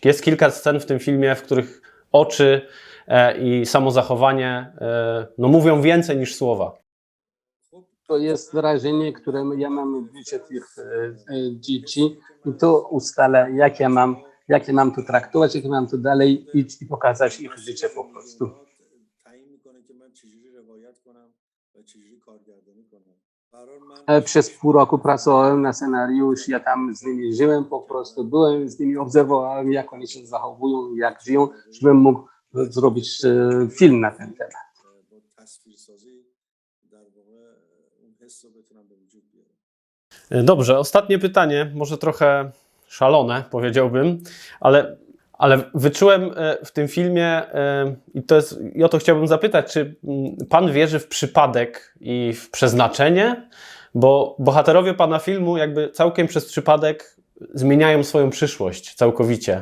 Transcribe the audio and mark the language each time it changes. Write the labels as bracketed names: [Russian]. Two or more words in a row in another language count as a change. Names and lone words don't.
[Polish] Jest kilka scen w tym filmie, w których oczy i samo zachowanie mówią więcej niż słowa. To jest wrażenie, które ja mam w życiu tych dzieci i to ustala, jak ja mam to traktować, jak ja mam to dalej iść i pokazać ich życie po prostu. [Persian] تعیین میکنه که من چجوری روایت کنم و چجوری کارگردانی کنم. قرار من [Polish] Przez pół roku pracowałem na scenariusz, ja tam z nimi żyłem po prostu, byłem z nimi, obserwowałem, jak oni się zachowują, jak żyją, żebym mógł zrobić film na ten temat. [Persian] با تصویرسازی در واقع اون حس رو بتونم به وجود بیارم. [Polish] Dobrze, ostatnie pytanie, może trochę szalone, powiedziałbym, ale wyczułem w tym filmie, i o to chciałbym zapytać, czy pan wierzy w przypadek i w przeznaczenie? Bo bohaterowie pana filmu jakby całkiem przez przypadek zmieniają swoją przyszłość całkowicie.